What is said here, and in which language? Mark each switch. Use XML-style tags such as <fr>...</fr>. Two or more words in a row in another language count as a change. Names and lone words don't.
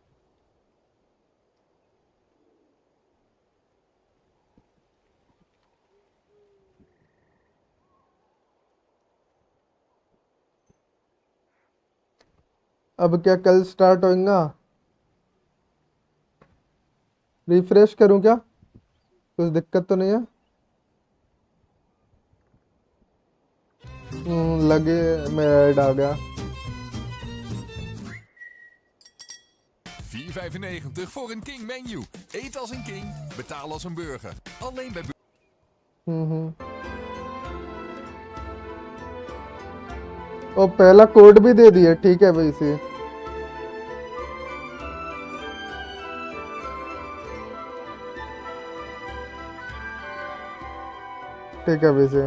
<hi>अब क्या कल स्टार्ट होगा? रिफ्रेश करूं क्या? कुछ दिक्कत तो नहीं है? लगे मैं ऐड आ गया।</hi> <nl>4,95 voor een King menu. Eet als een king, betaal als een burger. Alleen bij... हम्म।</nl> <hi>और पहला कोड भी दे दिया, ठीक है भाई से। ठीक है भाई से।</hi>